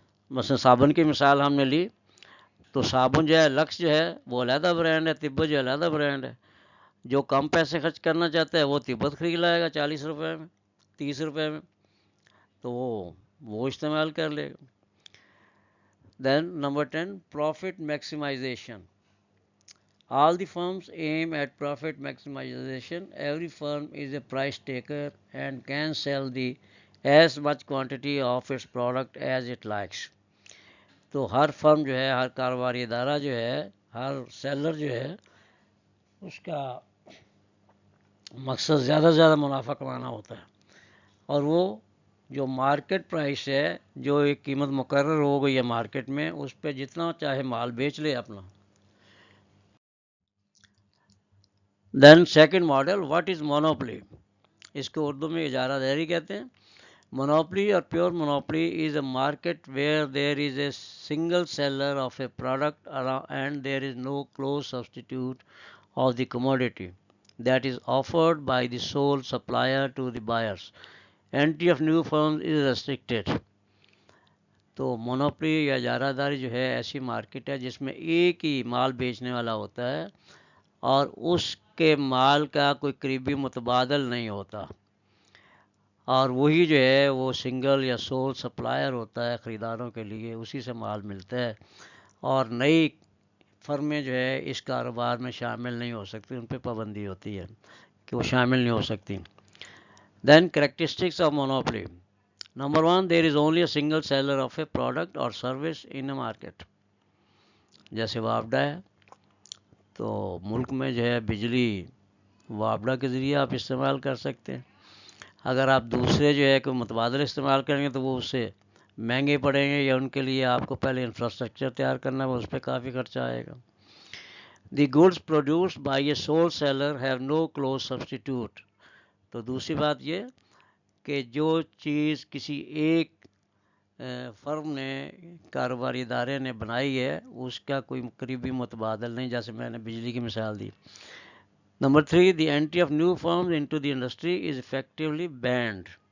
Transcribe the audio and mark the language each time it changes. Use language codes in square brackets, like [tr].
[ur] مثلا صابن کی مثال ہم نے لی، تو صابن جو ہے لکس جو ہے وہ علیحدہ برانڈ ہے، تبت جو علیحدہ برانڈ ہے. جو کم پیسے خرچ کرنا چاہتا ہے وہ تبت خرید لائے گا 40 روپے میں، 30 روپے میں، تو وہ استعمال کر لے گا. [en] Then number 10 profit maximization. All the firms aim at profit maximization. Every firm is a price taker and can sell as much quantity of its product as it likes. [ur] تو ہر فرم جو ہے، ہر کاروباری ادارہ جو ہے، ہر سیلر جو ہے، اس کا مقصد زیادہ سے زیادہ منافع کمانا ہوتا ہے، اور وہ جو مارکیٹ پرائس ہے، جو ایک قیمت مقرر ہو گئی ہے مارکیٹ میں، اس پہ جتنا چاہے مال بیچ لے اپنا. [en] Then second model what is monopoly. [ur] اس کو اردو میں اجارہ داری کہتے ہیں. [en] Monopoly or pure monopoly is a market where there is a single seller of a product and there is no close substitute of the commodity that is offered by the sole supplier to the buyers. Entry of new firms is restricted. [ur] تو monopoly یا اجارہ داری جو ہے ایسی market ہے جس میں ایک ہی مال بیچنے والا ہوتا ہے اور اس کے مال کا کوئی قریبی متبادل نہیں ہوتا، اور وہی جو ہے وہ سنگل یا سول سپلائر ہوتا ہے خریداروں کے لیے، اسی سے مال ملتا ہے، اور نئی فرمیں جو ہے اس کاروبار میں شامل نہیں ہو سکتی، ان پہ پابندی ہوتی ہے کہ وہ شامل نہیں ہو سکتی. [en] Then characteristics of monopoly. Number 1 there is only a single seller of a product اور service in a market. [ur] جیسے وابڈا ہے، تو ملک میں جو ہے بجلی وابڈا کے ذریعے آپ استعمال کر سکتے ہیں. اگر آپ دوسرے جو ہے کوئی متبادل استعمال کریں گے تو وہ اس سے مہنگے پڑیں گے، یا ان کے لیے آپ کو پہلے انفراسٹرکچر تیار کرنا ہے، اس پہ کافی خرچہ آئے گا. [en] The goods produced by a sole seller have no close substitute. [ur] تو دوسری بات یہ کہ جو چیز کسی ایک فرم نے، کاروباری ادارے نے بنائی ہے، اس کا کوئی قریبی متبادل نہیں، جیسے میں نے بجلی کی مثال دی. [en] Number 3 the entry of new firms into the industry is effectively banned.